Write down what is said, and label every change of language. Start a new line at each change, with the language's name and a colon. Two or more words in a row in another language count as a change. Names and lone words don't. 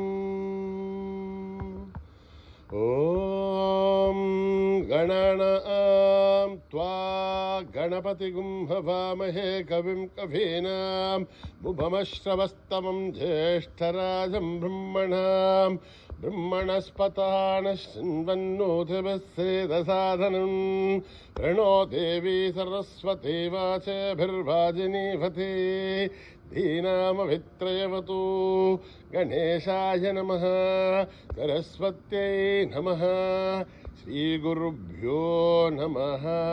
Sanskrit: ఓం గణానాం త్వా గణపతిగుం హవామహే కవిం కవీనాం ఉపమశ్రవస్తమం జ్యేష్ఠరాజం బ్రహ్మణాం బ్రహ్మణస్పతానః శృण्वन्नोतिभिः सेदसादनं प्रणो देवी सरस्वती वाचभिर्वाजिनीवती धीनामभित्रयवतु. गणेशाय नमः. सरस्वत्यै नमः. श्रीगुरुभ्यो नमः.